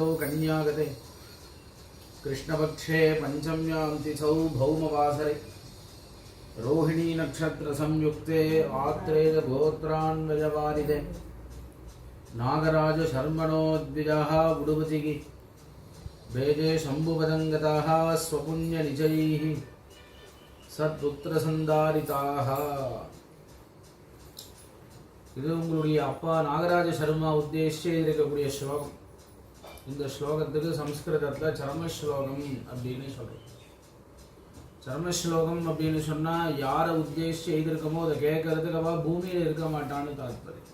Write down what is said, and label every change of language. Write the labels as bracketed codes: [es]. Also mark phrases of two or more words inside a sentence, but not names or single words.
[sa] कन्यागते कृष्णपक्षे पंचम्यां तिथौ भौमवासरे रोहिणी नक्षत्र संयुक्ते आत्रेय गोत्रान्वयवारिदे नागराज शर्मणो द्विजः उडुपतिः वेदे शम्भुपदङ्गताः स्वपुण्य निजैः सत्पुत्रसन्दारिताः। [ta] இது உங்களுடைய அப்பா நாகராஜ சர்மா உத்தேசிச்சு இருக்கக்கூடிய ஸ்லோகம். இந்த ஸ்லோகத்துக்கு சம்ஸ்கிருதத்தில் சரமஸ்லோகம் அப்படின்னு சொல்கிறோம். சரமஸ்லோகம் அப்படின்னு சொன்னால் யாரை உத்தேசித்து எழுதியிருக்கமோ அதை கேட்கறதுக்கு அவள் பூமியில் இருக்க மாட்டான்னு தாத்பரியம்.